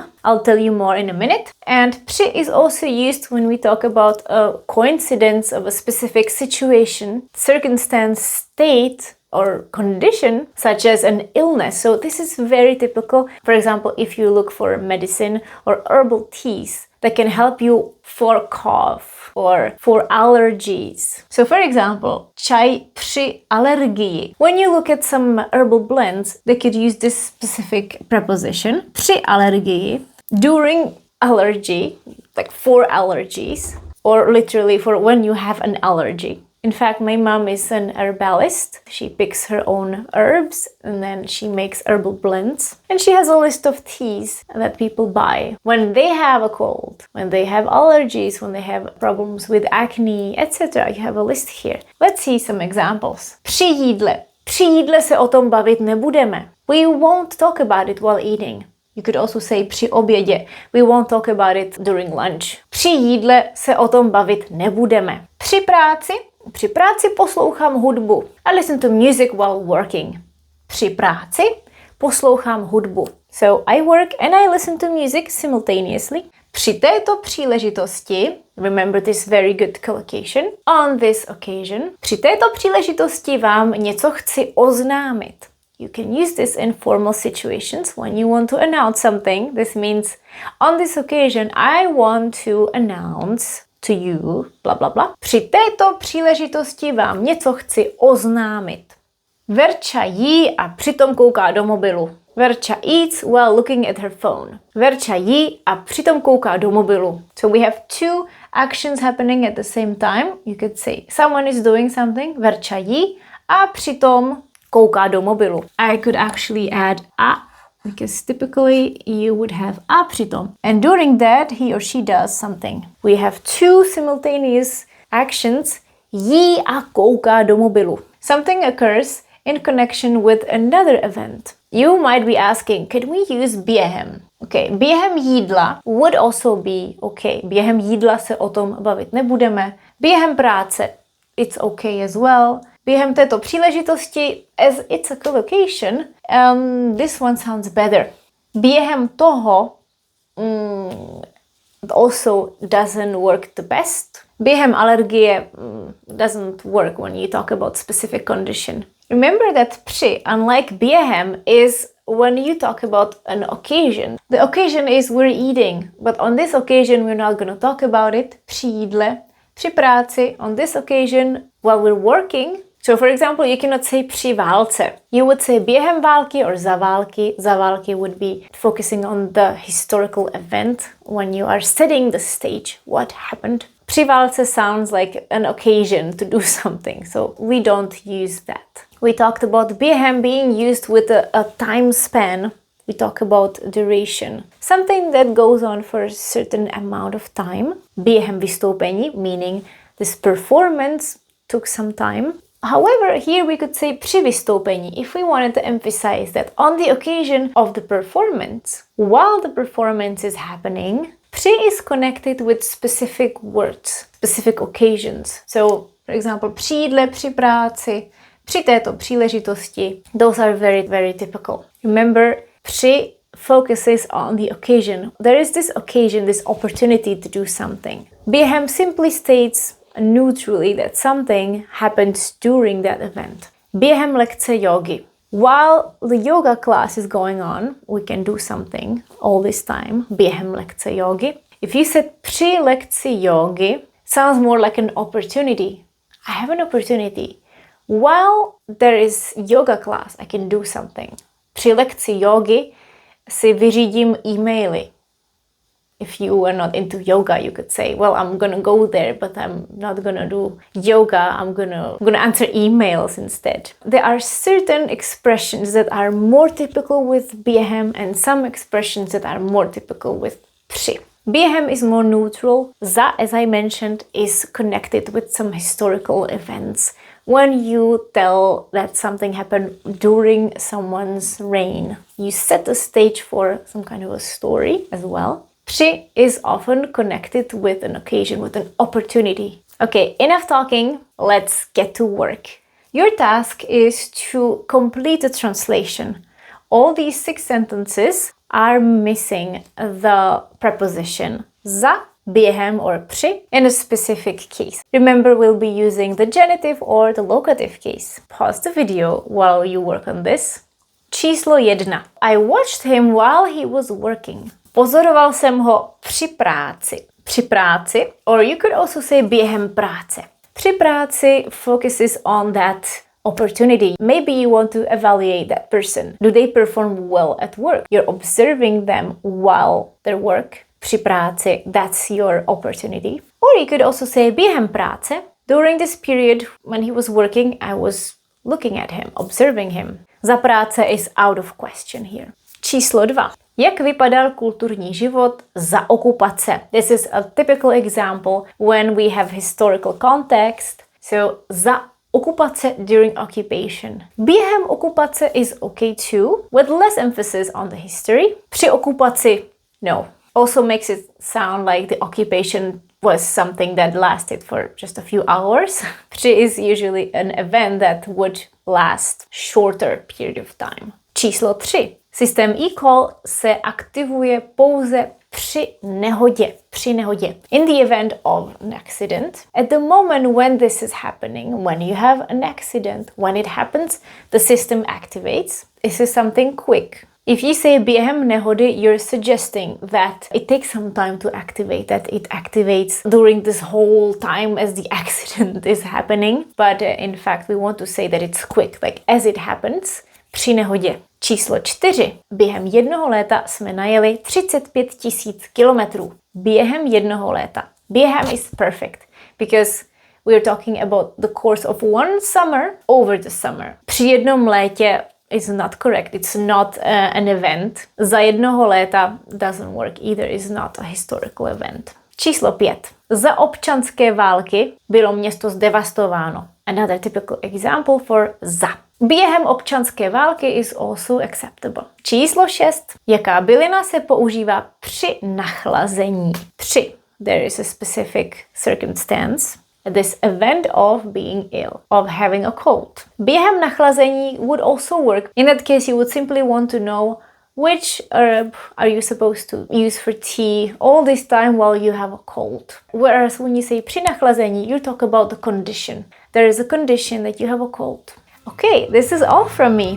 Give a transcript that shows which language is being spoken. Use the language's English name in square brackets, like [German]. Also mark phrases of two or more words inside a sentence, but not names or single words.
[English] I'll tell you more in a minute. And při is also used when we talk about a coincidence of a specific situation, circumstance, state, or condition, such as an illness. So this is very typical. For example, if you look for medicine or herbal teas that can help you for cough or for allergies. So for example, [Czech] čaj při alergii. [English] When you look at some herbal blends, they could use this specific preposition, [Czech] při alergii, [English] during allergy, like for allergies, or literally for when you have an allergy. In fact, my mom is an herbalist. She picks her own herbs and then she makes herbal blends. And she has a list of teas that people buy when they have a cold, when they have allergies, when they have problems with acne, etc. You have a list here. Let's see some examples. [Czech] Při jídle. Při jídle se o tom bavit nebudeme. [English] We won't talk about it while eating. You could also say [Czech] při obědě. [English] We won't talk about it during lunch. [Czech] Při jídle se o tom bavit nebudeme. Při práci. Při práci poslouchám hudbu. [English] I listen to music while working. [Czech] Při práci poslouchám hudbu. [English] So I work and I listen to music simultaneously. [Czech] Při této příležitosti, [English] remember this very good collocation, on this occasion, při této příležitosti vám něco chci oznámit. You can use this in formal situations when you want to announce something. This means, on this occasion, I want to announce to you, bla, bla, bla. [Czech] Při této příležitosti vám něco chci oznámit. Verča jí a přitom kouká do mobilu. [English] Verča eats while looking at her phone. [Czech] Verča jí a přitom kouká do mobilu. [English] So we have two actions happening at the same time. You could say, someone is doing something, [Czech] Verča jí, a přitom kouká do mobilu. [English] I could actually add a, because typically you would have a přitom. And during that, he or she does something. We have two simultaneous actions, [Czech] jí a kouká do mobilu. [English] Something occurs in connection with another event. You might be asking, can we use během? Okay, [Czech] během jídla [English] would also be okay. [Czech] Během jídla se o tom bavit nebudeme. Během práce, [English] it's okay as well. [Czech] Během této příležitosti, [English] as it's a collocation, this one sounds better. [Czech] Během toho [English] also doesn't work the best. [Czech] Během alergie [English] doesn't work when you talk about specific condition. Remember that při, unlike během, is when you talk about an occasion. The occasion is we're eating, but on this occasion we're not going to talk about it. [Czech] Při jídle, při práci, [English] on this occasion while we're working. So for example, you cannot say [Czech] při válce. [English] You would say [Czech] během války [English] or [Czech] za války. Za války [English] would be focusing on the historical event when you are setting the stage, what happened. [Czech] Při válce [English] sounds like an occasion to do something, so we don't use that. We talked about během being used with a time span. We talk about duration. Something that goes on for a certain amount of time. [Czech] Během vystoupení, [English] meaning this performance took some time. However, here we could say [Czech] při vystoupení [English] if we wanted to emphasize that on the occasion of the performance, while the performance is happening, při is connected with specific words, specific occasions. So, for example, [Czech] při jídle, při práci, při této příležitosti. [English] Those are very, very typical. Remember, při focuses on the occasion. There is this occasion, this opportunity to do something. Během simply states neutrally that something happens during that event. [Czech] Během lekce yogi. [English] While the yoga class is going on, we can do something all this time. [Czech] Během lekce yogi. [English] If you said [Czech] při lekci yogi, [English] sounds more like an opportunity. I have an opportunity. While there is yoga class, I can do something. [Czech] Při lekci yogi si vyřídím e-maily. [English] If you are not into yoga, you could say, well, I'm gonna go there, but I'm not gonna do yoga. I'm gonna answer emails instead. There are certain expressions that are more typical with během and some expressions that are more typical with při. Během is more neutral. Za, as I mentioned, is connected with some historical events. When you tell that something happened during someone's reign, you set the stage for some kind of a story as well. Při is often connected with an occasion, with an opportunity. Okay, enough talking, let's get to work. Your task is to complete the translation. All these 6 sentences are missing the preposition za, během or při in a specific case. Remember, we'll be using the genitive or the locative case. Pause the video while you work on this. [Czech] Číslo 1. [English] I watched him while he was working. [Czech] Pozoroval jsem ho při práci. Při práci, [English] or you could also say [Czech] během práce. Při práci [English] focuses on that opportunity. Maybe you want to evaluate that person. Do they perform well at work? You're observing them while they work. [Czech] při práci, [English] that's your opportunity. Or you could also say [Czech] během práce. [English] During this period when he was working, I was looking at him, observing him. [Czech] Za práce [English] is out of question here. [Czech] Číslo 2. Jak vypadal kulturní život za okupace? [English] This is a typical example when we have historical context. So [Czech] za okupace [English] during occupation. [Czech] Během okupace [English] is okay too, with less emphasis on the history. [Czech] Při okupaci, no. [English] Also makes it sound like the occupation was something that lasted for just a few hours. Při is usually an event that would last shorter period of time. [Czech] Číslo 3. Systém e-call se aktivuje pouze při nehodě. [English] In the event of an accident. At the moment when this is happening, when you have an accident, when it happens, the system activates. This is something quick. If you say [Czech] během nehody, [English] you're suggesting that it takes some time to activate, that it activates during this whole time as the accident is happening. But in fact, we want to say that it's quick, like as it happens, [Czech] při nehodě. Číslo 4. Během jednoho léta jsme najeli 35 000 kilometrů. Během jednoho léta. [English] Během is perfect because we are talking about the course of one summer over the summer. [Czech] Při jednom létě [English] is not correct. It's not an event. [Czech] Za jednoho léta [English] doesn't work either. It's not a historical event. [Czech] Číslo 5. Za občanské války bylo město zdevastováno. [English] Another typical example for za. [Czech] Během občanské války [English] is also acceptable. [Czech] Číslo 6. Jaká bylina se používá při nachlazení? Při. [English] There is a specific circumstance. This event of being ill, of having a cold. [Czech] Během nachlazení [English] would also work. In that case, you would simply want to know which herb are you supposed to use for tea all this time while you have a cold. Whereas when you say [Czech] při nachlazení, [English] you talk about the condition. There is a condition that you have a cold. Okay, this is all from me.